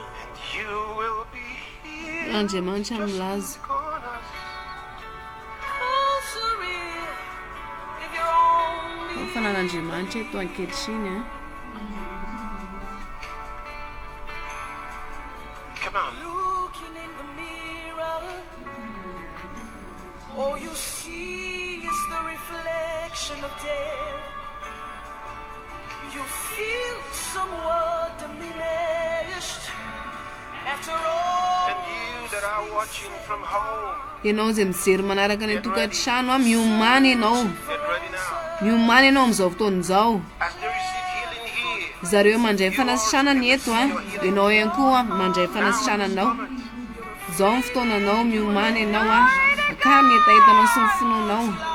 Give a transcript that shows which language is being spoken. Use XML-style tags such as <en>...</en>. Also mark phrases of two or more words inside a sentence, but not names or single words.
<en>And you will be here.</en> <mg>Andriamanitra milaza fanan'Andriamanitra eto ankehitriny</mg> <en>Come on. Looking in the mirror, all you see is the reflection of death. You feel somewhat diminished after all. And you that are watching from home,</en> <mg>ianao zay mijery manaraka ny tokantrano miomany ianao amin'izao fotoana izao. Zareo mandray fanasitranana eto ianao ihany koa mandray fanasitrananao. Izao ny fotoananao miomany ianao ka mietaetanao sy ny fononao.</mg>